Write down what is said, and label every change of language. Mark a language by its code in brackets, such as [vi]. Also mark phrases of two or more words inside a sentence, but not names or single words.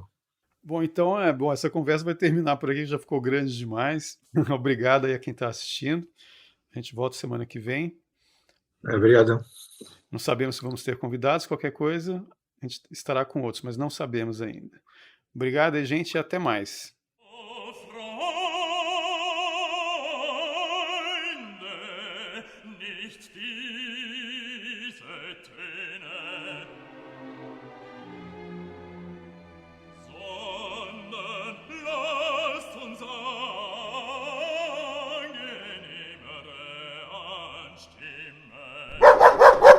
[pt] Bom, então essa conversa vai terminar por aqui, já ficou grande demais. Obrigado aí a quem está assistindo. A gente volta semana que vem. Obrigadão. Não sabemos se vamos ter convidados, qualquer coisa, a gente estará com outros, mas não sabemos ainda. Obrigado aí, gente, e até mais. [de] O Freunde, nicht diese Töne, sondern lasst uns angenehmere anstimmen.